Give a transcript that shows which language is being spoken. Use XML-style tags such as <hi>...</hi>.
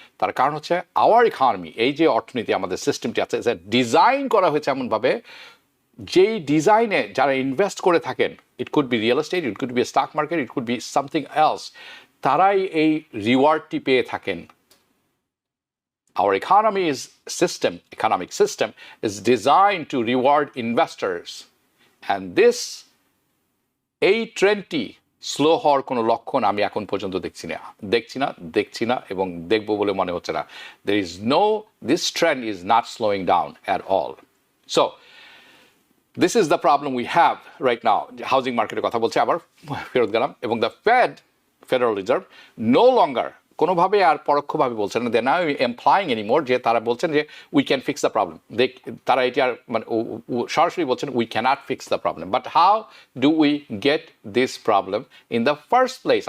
<bn>তার কারণ হচ্ছে আওয়ার ইকোনমি, এই যে অর্থনীতি আমাদের সিস্টেমটি আছে, ডিজাইন করা হয়েছে এমনভাবে, যেই ডিজাইনে যারা ইনভেস্ট করে থাকেন,</bn> <en>it could be real estate, it could be stock market, it could be something else,</en> <bn>তারাই এই রিওয়ার্ডটি পেয়ে থাকেন।</bn> <en>Our economic system is designed to reward investors.</en> <bn>And this, এই ট্রেন্ডটি স্লো হওয়ার কোনো লক্ষণ আমি এখন পর্যন্ত দেখছি না এবং দেখব বলে মনে হচ্ছে না।</bn> <en>This trend is not slowing down at all. So, this is the problem we have right now.</en> <bn>Housing মার্কেটের কথা বলছে, আবার ফেরত গেলাম, এবং the federal reserve no longer কোনোভাবে আর পরোক্ষভাবে বলছেন না, দে না এমপ্লয়িং এনিমোর, যে তারা বলছেন যে</bn> <en>We can fix the problem.</en> <bn>তারা এটি আর মানে সরাসরি বলছেন</bn> <en>We can't fix the problem, but how do we get this problem in the first place?</en>